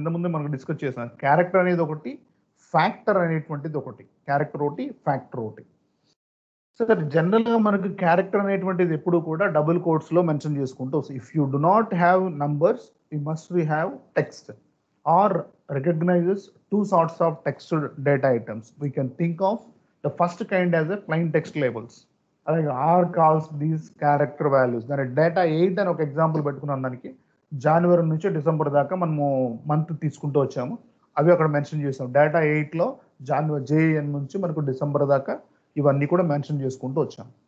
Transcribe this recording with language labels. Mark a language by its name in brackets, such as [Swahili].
[Telugu] ఇంతకుముందు మనకు డిస్కస్ చేసాం. క్యారెక్టర్ అనేది ఒకటి, ఫ్యాక్టర్ అనేటువంటిది ఒకటి. క్యారెక్టర్ ఒకటి, ఫ్యాక్టర్ ఒకటి. సార్ జనరల్ గా మనకు క్యారెక్టర్ అనేటువంటిది ఎప్పుడు కూడా డబుల్ కోట్స్ లో మెన్షన్ చేసుకుంటూ వస్తుంది. [English] If you do not have numbers you must have text R recognizes 2 sorts of text data items. We can think of the first kind as a plain text labels. [Telugu] అలాగే [English] R calls these character values. [Telugu] దాని data 8 అని ఒక example పెట్టుకున్నాం. దానికి జనవరి నుంచి December దాకా మనము month తీసుకుంటూ వచ్చాము. అవి అక్కడ మెన్షన్ చేసాం. డేటా 8లో జనవరి JN నుంచి మనకు డిసెంబర్ దాకా ఇవన్నీ కూడా మెన్షన్ చేసుకుంటూ వచ్చాం.